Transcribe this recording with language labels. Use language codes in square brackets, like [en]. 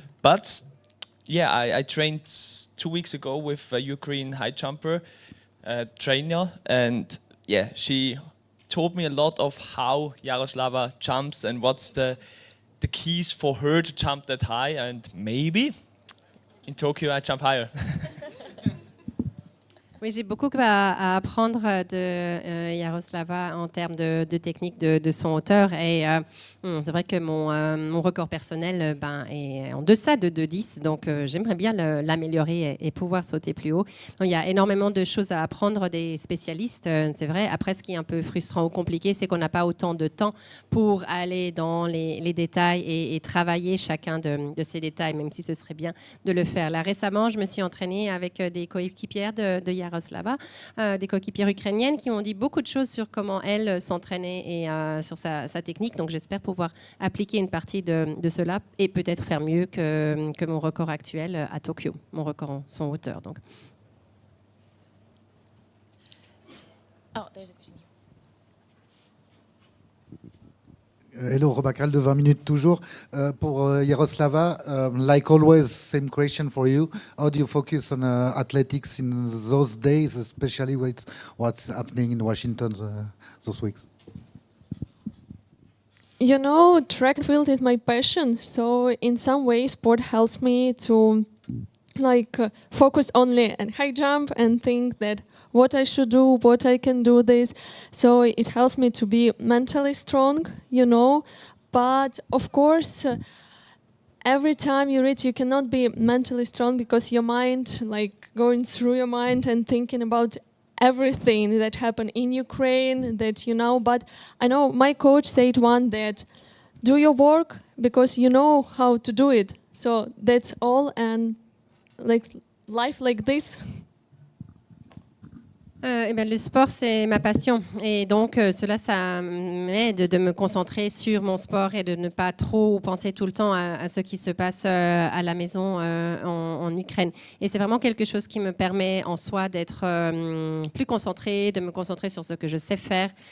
[en] But yeah, I trained 2 weeks ago with a Ukrainian high jumper trainer, and yeah, she told me a lot of how Yaroslava jumps and what's the keys for her to jump that high, and maybe in Tokyo I jump higher. [fr] Oui, j'ai beaucoup à apprendre de Yaroslava en termes de technique de son hauteur. Et c'est vrai que mon record personnel est en deçà de 2,10. Donc, j'aimerais bien l'améliorer et pouvoir sauter plus haut. Donc, il y a énormément de choses à apprendre des spécialistes, c'est vrai. Après, ce qui est un peu frustrant ou compliqué, c'est qu'on n'a pas autant de temps pour aller dans les détails et travailler chacun de ces détails, même si ce serait bien de le faire. Là, récemment, je me suis entraînée avec des coéquipières de Yaroslava, des coéquipières ukrainiennes qui m'ont dit beaucoup de choses sur comment elles s'entraînaient et sur sa technique. Donc j'espère pouvoir appliquer une partie de cela et peut-être faire mieux que mon record actuel à Tokyo, mon record en son hauteur. Donc. [en] Oh, there's a question here. Hello, [fr] Robin Carrel de 20 minutes toujours. Pour [en] Yaroslava, like always, same question for you. How do you focus on athletics in those days, especially with what's happening in Washington those weeks? You know, track and field is my passion. So in some way, sport helps me to focus only on high jump and think that what I should do, what I can do this. So it helps me to be mentally strong, you know. But of course, every time you read, you cannot be mentally strong because your mind, going through your mind and thinking about everything that happened in Ukraine, that you know. But I know my coach said that do your work because you know how to do it. So that's all, and life like this. [fr] Le sport, c'est ma passion. Et donc, cela, ça m'aide de me concentrer sur mon sport et de ne pas trop penser tout le temps à ce qui se passe à la maison en Ukraine. Et c'est vraiment quelque chose qui me permet en soi d'être plus concentrée, de me concentrer sur ce que je sais faire.